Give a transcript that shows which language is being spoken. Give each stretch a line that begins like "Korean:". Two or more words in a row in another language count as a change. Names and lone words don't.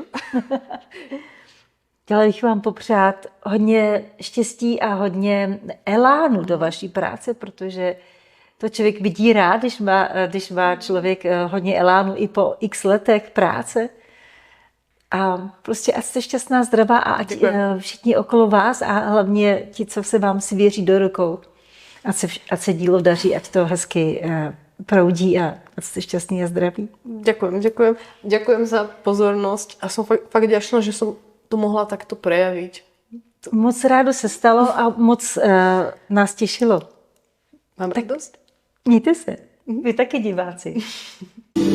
Czech: Chtěla bych vám popřát hodně štěstí a hodně elánu do vaší práce, protože to člověk vidí rád, když má člověk hodně elánu i po x letech práce. A prostě ať jste šťastná, zdravá a ať všichni okolo vás a hlavně ti, co se vám svěří do rukou, ať se dílo daří, ať to hezky proudí a ať ste šťastní a zdraví.
Slovak: Ďakujem za pozornosť a som fakt vďačná, že som to mohla takto prejaviť.
Czech: Moc rádo se stalo a moc nás těšilo. Mám radost? Mějte se. Vy taky diváci.